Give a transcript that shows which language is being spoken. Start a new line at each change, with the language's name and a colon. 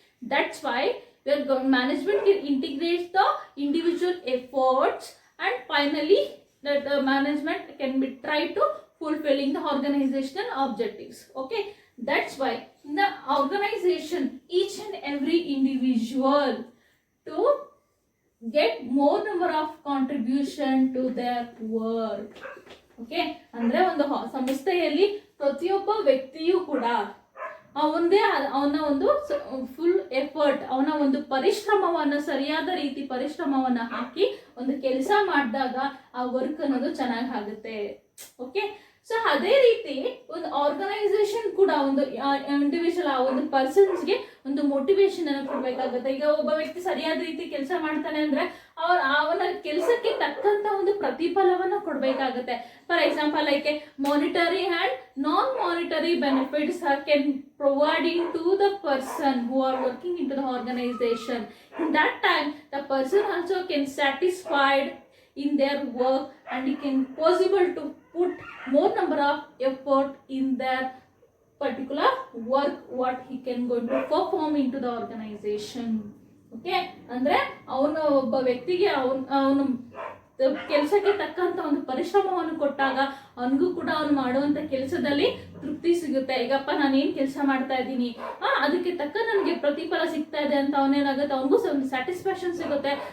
English: That's why where management can integrate the individual efforts, and finally that the management can be try to fulfilling the organizational objectives. Okay, that's why in the organization each and every individual to get more number of contribution to their work.
Kannada: Okay, ಅಂದ್ರೆ ಒಂದು ಸಂಸ್ಥೆಯಲ್ಲಿ ಪ್ರತಿಯೊಬ್ಬ ವ್ಯಕ್ತಿಯೂ ಕೂಡ ಅವನ ಒಂದು full effort, ಅವನ ಒಂದು ಪರಿಶ್ರಮವನ್ನು ಸರಿಯಾದ ರೀತಿ ಪರಿಶ್ರಮವನ್ನು ಹಾಕಿ ಒಂದು ಕೆಲಸ ಮಾಡಿದಾಗ ಆ ವರ್ಕ್ ಅನ್ನೋದು ಚೆನ್ನಾಗಿ ಆಗುತ್ತೆ. ಓಕೆ, ಸೊ ಅದೇ ರೀತಿ ಒಂದು ಆರ್ಗನೈಸೇಷನ್ ಕೂಡ ಒಂದು ಇಂಡಿವಿಜುವಲ್ ಆ ಒಂದು ಪರ್ಸನ್ಸ್ಗೆ ಒಂದು ಮೋಟಿವೇಶನ್ ಅನ್ನು ಕೊಡ್ಬೇಕಾಗುತ್ತೆ. ಈಗ ಒಬ್ಬ ವ್ಯಕ್ತಿ ಸರಿಯಾದ ರೀತಿ ಕೆಲಸ ಮಾಡ್ತಾನೆ ಅಂದ್ರೆ ಅವನ ಕೆಲಸಕ್ಕೆ ತಕ್ಕಂತ ಒಂದು ಪ್ರತಿಫಲವನ್ನು ಕೊಡ್ಬೇಕಾಗುತ್ತೆ.
English: For example like monetary and non monetary benefits are can providing to the person who are working into the organization. In that time the person also can satisfied in their work and he can possible to put more number of effort in their particular work what he can going to perform into the organization.
Kannada: Okay, ಅಂದ್ರೆ ಅವನು ಒಬ್ಬ ವ್ಯಕ್ತಿಗೆ ಅವನು ಕೆಲಸಕ್ಕೆ ತಕ್ಕಂತ ಒಂದು ಪರಿಶ್ರಮವನ್ನು ಕೊಟ್ಟಾಗ ಅವನಿಗೂ ಕೂಡ ಅವನು ಮಾಡುವಂತ ಕೆಲಸದಲ್ಲಿ ತೃಪ್ತಿ ಸಿಗುತ್ತೆ. ಈಗಪ್ಪ ನಾನು ಏನ್ ಕೆಲಸ ಮಾಡ್ತಾ ಇದ್ದೀನಿ ಅದಕ್ಕೆ ತಕ್ಕ ನನಗೆ ಪ್ರತಿಫಲ ಸಿಗ್ತಾ ಇದೆ ಅಂತ ಅವನೇನಾಗುತ್ತೆ, ಅವನಿಗೂ ಒಂದು ಸ್ಯಾಟಿಸ್ಫ್ಯಾಕ್ಷನ್ ಸಿಗುತ್ತೆ.